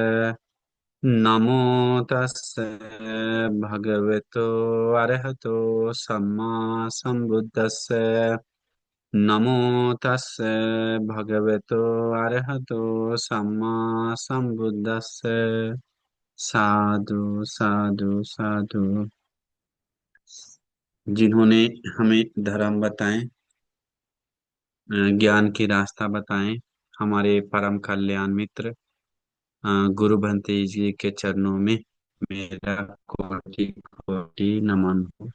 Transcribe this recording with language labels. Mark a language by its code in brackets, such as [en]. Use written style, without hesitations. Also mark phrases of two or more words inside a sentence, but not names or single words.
[pi] नमो तस्स भगवतो अरहतो सम्मा सम्बुद्दस्स। नमो तस्स भगवतो अरहतो सम्मा सम्बुद्दस्स। साधु साधु साधु। [hi] जिन्होंने हमें धर्म बताएं, ज्ञान की रास्ता बताएं, हमारे परम कल्याण मित्र गुरु भंते जी के चरणों में मेरा कोटि कोटि नमन हो।